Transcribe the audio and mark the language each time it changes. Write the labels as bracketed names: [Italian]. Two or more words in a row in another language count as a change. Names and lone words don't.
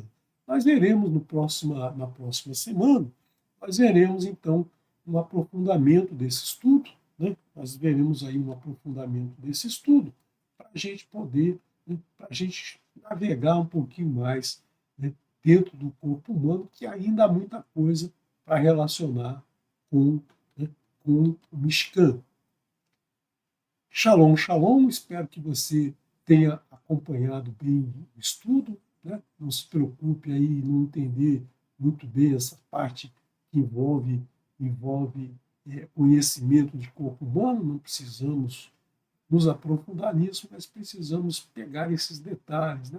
[Portuguese] Nós veremos na próxima semana, nós veremos então um aprofundamento desse estudo, né? Nós veremos aí um aprofundamento desse estudo para a gente poder, né, para a gente navegar um pouquinho mais, né, dentro do corpo humano, que ainda há muita coisa para relacionar com, né, com o Mishkan. [Hebrew] שלום, שלום, [Portuguese] espero que você tenha acompanhado bem o estudo, né? Não se preocupe aí em não entender muito bem essa parte que envolve conhecimento de corpo humano. Não precisamos nos aprofundar nisso, mas precisamos pegar esses detalhes, né?